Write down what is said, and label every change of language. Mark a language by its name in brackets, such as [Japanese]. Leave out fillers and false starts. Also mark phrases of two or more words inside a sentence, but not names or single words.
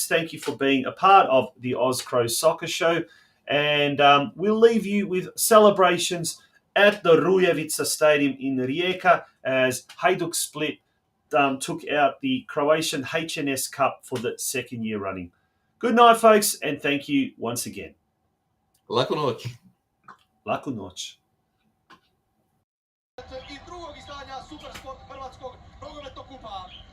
[English] Thank you for being a part of the Oz Cro Soccer Show. And we'll leave you with celebrations at the Rujevica Stadium in Rijeka as Hajduk Split took out the Croatian HNS Cup for the second year running. Good night, folks, and thank you once again. [Croatian] Laku noć. Laku noć. I drugog izdanja Supersport Hrvatskog nogometnog kupa.